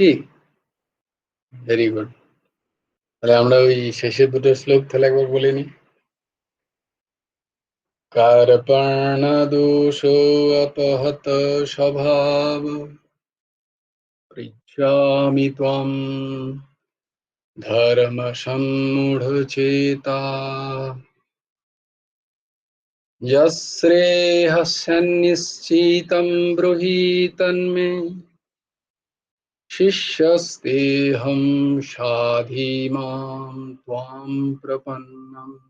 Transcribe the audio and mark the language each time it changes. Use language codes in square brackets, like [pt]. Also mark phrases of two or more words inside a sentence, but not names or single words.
[en] very good. [bn] তাহলে আমরা ওই শেষের দুটো শ্লোক তাহলে একবার বলে নি। [sa] কার্পণ্যদোষো अपहत स्वभाव पृच्छामि त्वं धर्मसम्मूढचेता यश्रेयस्यनिश्चितं ब्रूहि तन्मे शिष्यस्तेऽहं शाधि मां त्वां प्रपन्नम्।